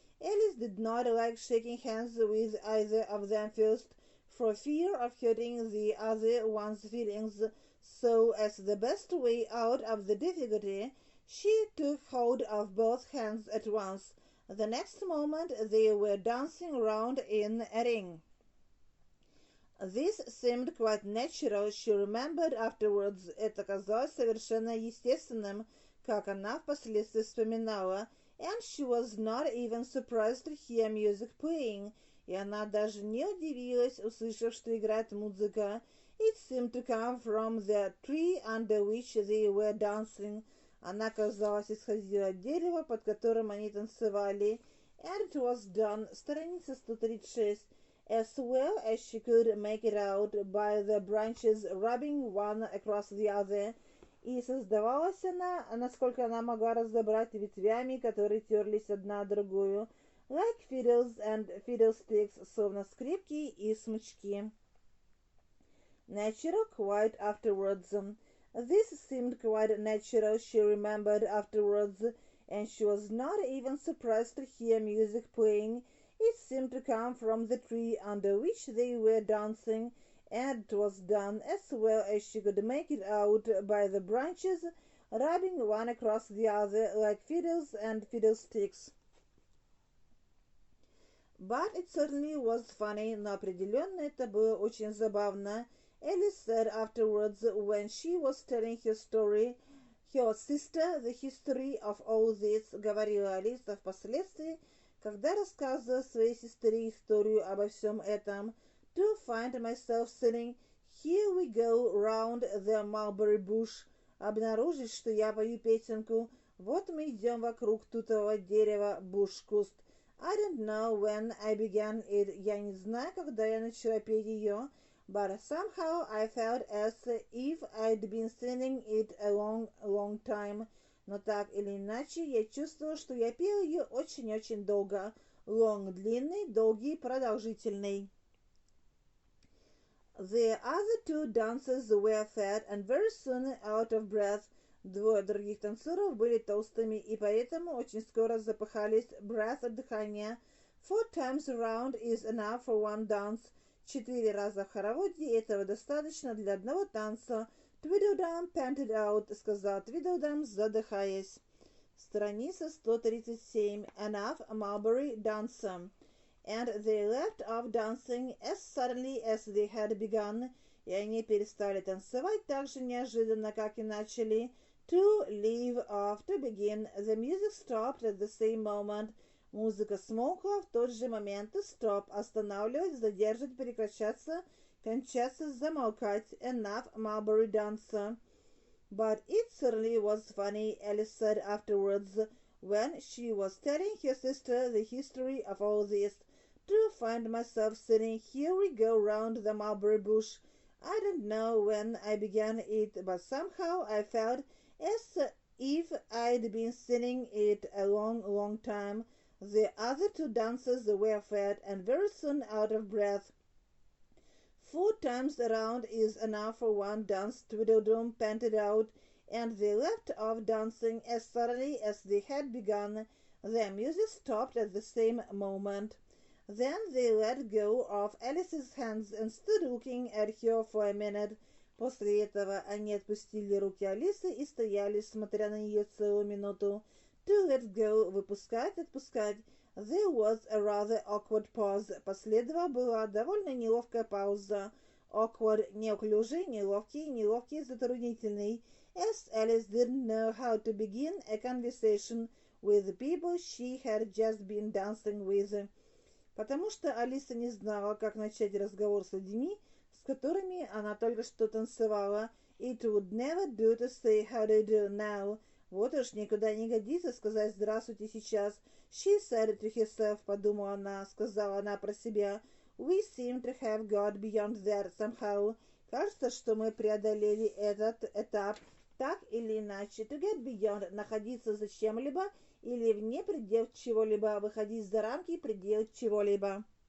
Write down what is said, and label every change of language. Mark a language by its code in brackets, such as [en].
[en] Alice did not like shaking hands with either of them first, for fear of hurting the other one's feelings, so as the best way out of the difficulty, she took hold of both hands at once. The next moment they were dancing round in a ring. This seemed quite natural, she remembered afterwards. [ru] Это казалось совершенно естественным, как она впоследствии вспоминала. [en] And she was not even surprised to hear music playing. [ru] И она даже не удивилась, услышав, что играет музыка. [en] It seemed to come from the tree under which they were dancing. [ru] Она, казалось, исходила от дерева, под которым они танцевали. [en] And it was done, [ru] страница 136, [en] as well as she could make it out by the branches rubbing one across the other. [ru] И создавалась она, насколько она могла разобрать, ветвями, которые терлись одна о другую. [en] Like fiddles and fiddlesticks, [ru] словно скрипки и смычки. [en] Natural, quite afterwards. This seemed quite natural, she remembered afterwards, and she was not even surprised to hear music playing. It seemed to come from the tree under which they were dancing, and it was done as well as she could make it out by the branches rubbing one across the other like fiddles and fiddlesticks. But it certainly was funny, [ru] но определенно это было очень забавно. [en] Alice said afterwards, when she was telling her story, her sister, the history of all this, [ru] говорила Алиса впоследствии, когда рассказывала своей сестре историю обо всем этом, [en] to find myself sitting, here we go round the mulberry bush, [ru] обнаружить, что я пою песенку, вот мы идем вокруг тутового дерева, [en] буш, куст. I don't know when I began it, [ru] я не знаю, когда я начала петь ее, [en] but somehow I felt as if I'd been singing it a long, long time. [ru] Но так или иначе, я чувствовала, что я пела ее очень-очень долго. Long, длинный, долгий, продолжительный. [en] The other two dancers were fat and very soon out of breath. [ru] Двое других танцоров были толстыми и поэтому очень скоро запыхались. [en] Breath, дыхание. 4 times around is enough for one dance. [ru] 4 раза в хороводе этого достаточно для одного танца. [en] Tweedledum panted out, [ru] сказал Tweedledum, задыхаясь. Страница 137. [en] Enough, Mulberry, dancer. And they left off dancing as suddenly as they had begun. [ru] И они перестали танцевать так же неожиданно, как и начали. [en] To leave off, to begin. The music stopped at the same moment. [ru] Музыка смолкла в тот же момент. To stop, останавливать, задерживать, прекращаться, кончаться, замолкать. [en] Enough, Mulberry, dancer. But it certainly was funny, Alice said afterwards, when she was telling her sister the history of all this, to find myself sitting here we go round the mulberry bush. I don't know when I began it, but somehow I felt as if I'd been sitting it a long, long time. The other two dancers were fat and very soon out of breath. 4 times around is enough for one dance, Tweedledum panted out, and they left off dancing as suddenly as they had begun. The music stopped at the same moment. Then they let go of Alice's hands and stood looking at her for a minute. [ru] После этого они отпустили руки Алисы и стояли, смотря на нее целую минуту. [en] To let go, [ru] выпускать, отпускать. [en] There was a rather awkward pause. [ru] Последовала была довольно неловкая пауза. Awkward, неуклюжий, неловкий, неловкий, затруднительный. [en] As Alice didn't know how to begin a conversation with the people she had just been dancing with. [ru] Потому что Алиса не знала, как начать разговор с людьми, с которыми она только что танцевала. [en] It would never do to say how do you do now. [ru] Вот уж никуда не годится сказать «здравствуйте» сейчас. [en] She said to herself, [ru] подумала она, сказала она про себя. [en] We seem to have got beyond that somehow. [ru] Кажется, что мы преодолели этот этап. Так или иначе, [en] to get beyond, [ru] находиться за чем-либо или вне пределов чего-либо, выходить за рамки пределов чего-либо.